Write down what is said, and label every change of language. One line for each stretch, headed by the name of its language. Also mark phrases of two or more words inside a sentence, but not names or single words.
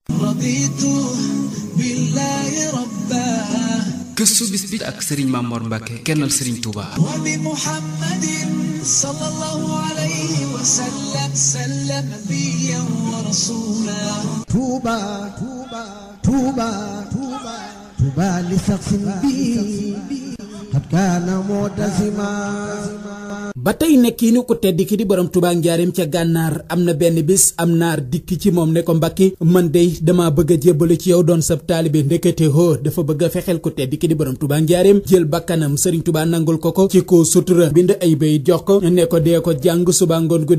Arabic: رضيت بالله ربا
Wolof: gëstu bis bi ak Serigne Mamor Mbacke kennal Serigne Touba.
Arabic: وبمحمد صلى الله عليه وسلم سلم نبيا ورسولا توبا توبا توبا توبا توبا لشخص بي قد كان معتزما
Wolof: ba tey nekkiinu ko tedd ki di borom Touba njaareem ca gànnaar am na benn bis am naar dikk ci moom ne ko Mbàkke man dey dama bëgg a jébbalu ci yow doon sab taalibe ndekete hoo dafa bëgg a fexeel ko tedd ki di borom Touba njaareem jël bakkanam Serigne Touba nangul ko ko ci ko sutura bind ay bay jox ko ne ko dee ko jàng suba ngoon gu